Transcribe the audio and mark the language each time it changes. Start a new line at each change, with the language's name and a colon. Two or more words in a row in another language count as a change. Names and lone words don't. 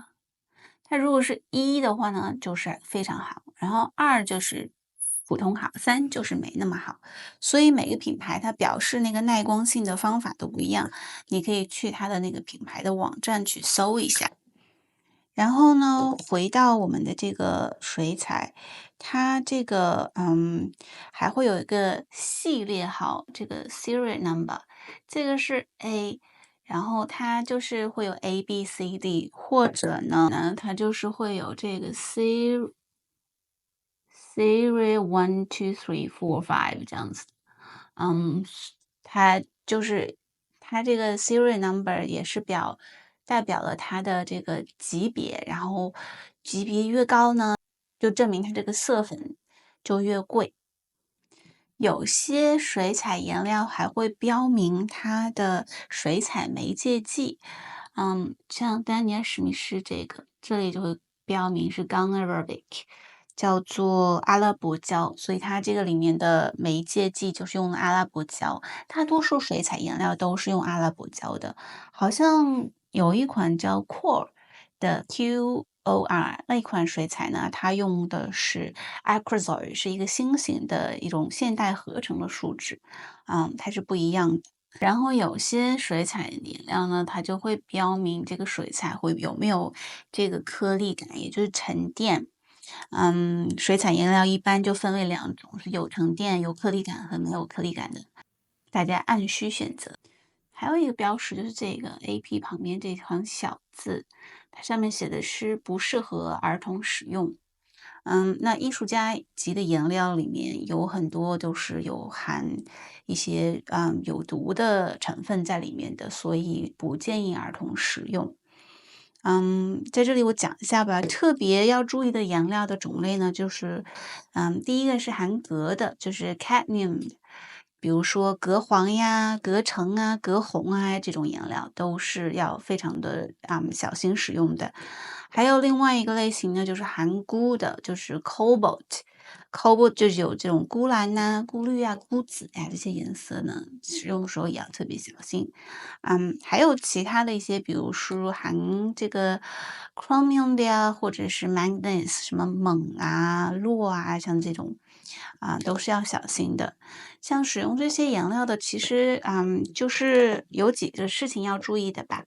Chinese: 它如果是1的話呢，就是非常好，然後2就是普通好，3就是沒那麼好。所以每個品牌它表示那個耐光性的方法都不一樣，你可以去它的那個品牌的網站去搜一下。然後呢，回到我們的這個水彩，它這個還會有一個系列號，這個
English: serial number，
Chinese: 這個是 A。然後它就是會有 A B C D， 或者呢它就是會有這個 Series 1 2 3 4 5這樣子。它就是它這個
English: serial number
Chinese: 也是代表了它的這個級別，然後級別越高呢，就證明它這個色粉就越貴。有些水彩顏料還會標明它的水彩媒介劑，像丹尼爾史密斯這裡就會標明是
English: Gum Arabic，
Chinese: 叫做阿拉伯膠，所以它這個裡面的媒介劑就是用阿拉伯膠。大多數水彩顏料都是用阿拉伯膠的，好像有一款叫 Qor 的 QOR 那一款水彩呢，它用的是 Acrylate， 是一個新型的一種現代合成的樹脂，它是不一樣的。然後有些水彩顏料呢，它就會標明這個水彩有沒有這個顆粒感，也就是沉澱。水彩顏料一般就分為2種，是有沉澱、有顆粒感和沒有顆粒感的，大家按需選擇。還有一個標識就是這個 AP 旁邊這行小字，它上面寫的是不適合兒童使用。那藝術家級的顏料裡面有很多都是有含一些有毒的成分在裡面的，所以不建議兒童使用。在這裡我講一下吧，特別要注意的顏料的種類呢，就是第一個是含鎘的，就是 cadmium。比如說鎘黃呀、鎘橙啊、鎘紅啊，這種顏料都是要非常的小心使用的。還有另外一個類型呢，就是含鈷的，就是 cobalt。cobalt 就是有這種鈷藍吶、鈷綠啊、鈷紫呀這些顏色呢，使用的時候也要特別小心。還有其他的一些，比如說含這個 chromium 的呀，或者是 manganese， 什麼錳啊、鉻啊，像這種都是要小心的。像使用這些顏料的，其實就是有幾個事情要注意的吧。